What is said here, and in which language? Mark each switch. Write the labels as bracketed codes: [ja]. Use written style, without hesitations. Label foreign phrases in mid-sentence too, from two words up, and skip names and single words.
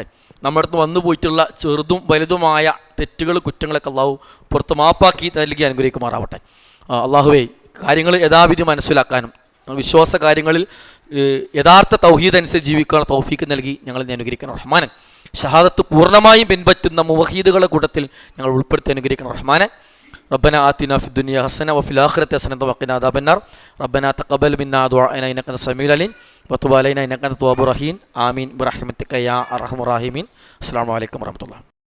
[ml] നമ്മുടെ അടുത്ത് വന്നു പോയിട്ടുള്ള ചെറുതും വലുതുമായ തെറ്റുകളും കുറ്റങ്ങളൊക്കെ അള്ളാഹു പുറത്ത് മാപ്പാക്കി നൽകി അനുഗ്രഹിക്കുമാറാവട്ടെ. അള്ളാഹുവേ, കാര്യങ്ങൾ യഥാവിധി മനസ്സിലാക്കാനും വിശ്വാസ കാര്യങ്ങളിൽ യഥാർത്ഥ തൗഹീദ് അനുസരിച്ച് ജീവിക്കാനുള്ള തൗഫീക്ക് നൽകി ഞങ്ങളെ അനുഗ്രഹിക്കണം റഹ്മാനെ. ഷഹാദത്ത് പൂർണ്ണമായും പിൻപറ്റുന്ന മുവഹീദുകളുടെ കൂട്ടത്തിൽ ഞങ്ങൾ ഉൾപ്പെടുത്തി അനുഗ്രഹിക്കണം റഹ്മാനെ. [ar] ربنا آتنا في الدنيا حسنة وفي الآخرة حسنة وقنا عذاب النار ربنا تقبل منا دعاءنا إنك أنت السميع العليم وتب علينا إنك أنت التواب الرحيم آمين برحمتك يا أرحم الراحمين. السلام عليكم ورحمة الله.